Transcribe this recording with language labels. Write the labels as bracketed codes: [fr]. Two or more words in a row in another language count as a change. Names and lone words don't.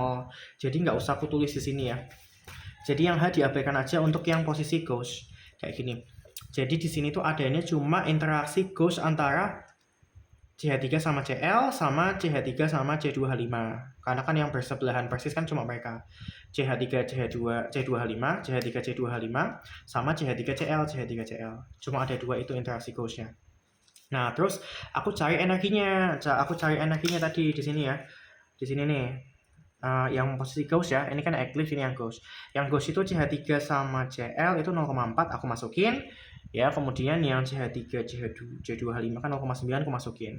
[id] Jadi nggak usah kutulis di sini ya. Jadi yang H diabaikan aja untuk yang posisi Gauss kayak gini. Jadi di sini tuh adanya cuma interaksi Gauss antara CH3 sama Cl sama CH3 sama C2H5. Karena kan yang bersebelahan persis kan cuma mereka. CH3 C2H5, CH3 C2H5 sama CH3 Cl, CH3 Cl. Cuma ada 2 itu interaksi Gauss-nya. Nah, terus aku cari energinya. Tadi di sini ya. Di sini nih. Yang posisi Gauss ya, ini kan eclipse, ini yang Gauss. Yang Gauss itu CH3 sama Cl itu 0,4 aku masukin ya, kemudian yang CH3 C2H5 kan 0,9 aku masukin.